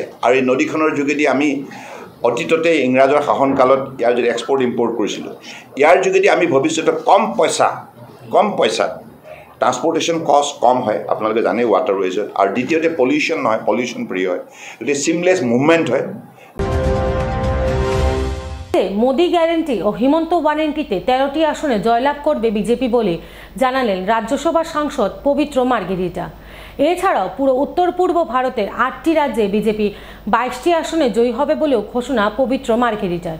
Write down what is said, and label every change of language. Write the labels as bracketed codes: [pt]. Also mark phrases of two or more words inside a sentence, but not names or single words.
[as] আৰু এই নদীখনৰ যোগেদি আমি অতীততে ইংৰাজৰ শাসনকালত ইয়াৰ যদি [en] export import [as] কৰিছিলোঁ, ইয়াৰ যোগেদি আমি ভৱিষ্যতে কম পইচাত [en] transportation cost [as] কম হয়, আপোনালোকে জানে ৱাটাৰৱেজত। আৰু দ্বিতীয়তে পলিউশ্যন নহয়, [en] pollution free [as] হয়, গতিকে [en] seamless movement [as] হয়। [bn] মোদি গ্যারেন্টি ও হিমন্ত ওয়ারেন্টিতে 13টি আসনে জয়লাভ করবে বিজেপি বলে জানালেন রাজ্যসভার সাংসদ পবিত্র মার্গেরিটা। এছাড়াও পুরো উত্তর পূর্ব ভারতের 8টি রাজ্যে বিজেপি 22টি আসনে জয়ী হবে বলেও ঘোষণা পবিত্র মার্গেরিটার।